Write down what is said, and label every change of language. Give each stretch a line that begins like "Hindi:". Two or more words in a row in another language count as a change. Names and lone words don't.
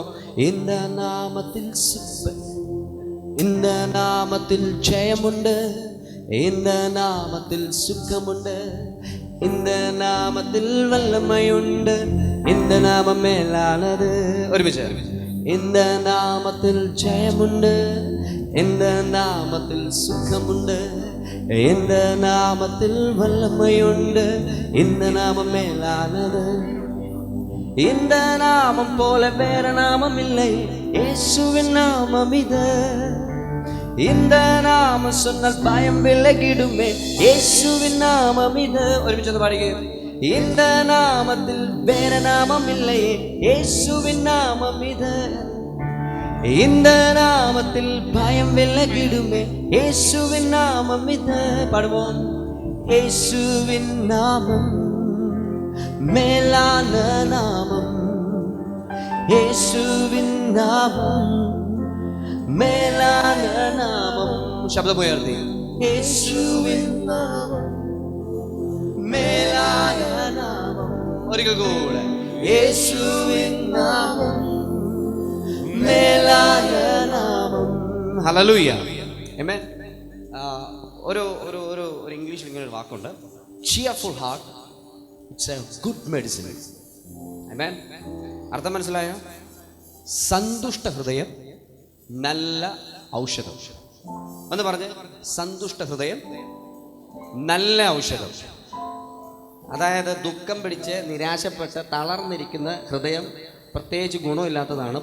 Malayalam: ഇന്ന നാമത്തിൽ ഇന്ന നാമത്തിൽ ജയമുണ്ട്, ഇന്ന നാമത്തിൽ സുഖമുണ്ട്, ഇന്ന നാമത്തിൽ വല്ലമയുണ്ട്, ഇന്ന നാമം മേലാണത്. ഒരുമിച്ച്. ഇന്ന നാമത്തിൽ ജയമുണ്ട്, ഇന്ന നാമത്തിൽ സുഖമുണ്ട്, ഇന്ന നാമത്തിൽ വല്ലമയുണ്ട്, ഇന്ന നാമം മേലാണത്.
Tamil: இந்த நாமம் போல வேற நாமம் இல்லை, இயேசுவின் நாமம் இது. இந்த நாமம் சொன்னால் பயம் விலகிடுமே, இயேசுவின் நாமம் இது.
Malayalam: ഒരുമിച്ച് പാടുക.
Tamil: இந்த நாமத்தில் வேற நாமம் இல்லை, இயேசுவின் நாமம் இது. இந்த நாமத்தில் பயம் விலகிடுமே, இயேசுவின் நாமம் இது. பாடுவோம். இயேசுவின் நாமம் மேலான நாமம்,
Malayalam: യേശുവിൻ നാമം മേലാന നാമം. ശബ്ദമുയർത്തി. യേശുവിൻ നാമം മേലാന നാമം. ഒരിക്കൽ കൂടെ. യേശുവിൻ നാമം മേലാന നാമം. ഹല്ലേലൂയ. ആമേൻ. ഒരു ഇംഗ്ലീഷിൽ ഇങ്ങനെ ഒരു വാക്കുണ്ട്,
English: cheerful heart, it's a good medicine.
Malayalam: ആമേൻ. അർത്ഥം മനസ്സിലായോ? സന്തുഷ്ട ഹൃദയം നല്ല ഔഷധം. എന്ന് പറഞ്ഞ്, സന്തുഷ്ട ഹൃദയം നല്ല ഔഷധം. അതായത് ദുഃഖം പിടിച്ച് നിരാശപ്പെട്ട് തളർന്നിരിക്കുന്ന ഹൃദയം പ്രത്യേകിച്ച് ഗുണമില്ലാത്തതാണ്.